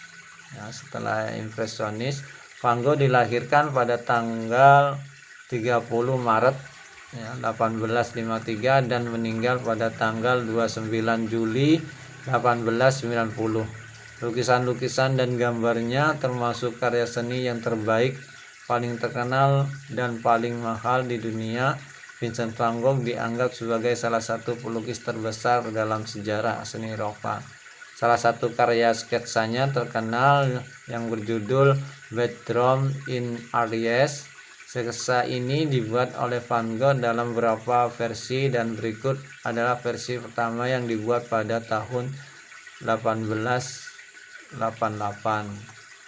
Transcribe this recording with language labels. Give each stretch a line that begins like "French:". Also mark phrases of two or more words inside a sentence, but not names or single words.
Indonesian: Ya, setelah impresionis, Van Gogh dilahirkan pada tanggal 30 Maret 1853 dan meninggal pada tanggal 29 Juli 1890. Lukisan-lukisan dan gambarnya termasuk karya seni yang terbaik, paling terkenal dan paling mahal di dunia. Vincent van Gogh dianggap sebagai salah satu pelukis terbesar dalam sejarah seni Eropa. Salah satu karya sketsanya terkenal yang berjudul Bedroom in Aries. Sketsa ini dibuat oleh Van Gogh dalam beberapa versi dan berikut adalah versi pertama yang dibuat pada tahun 1888.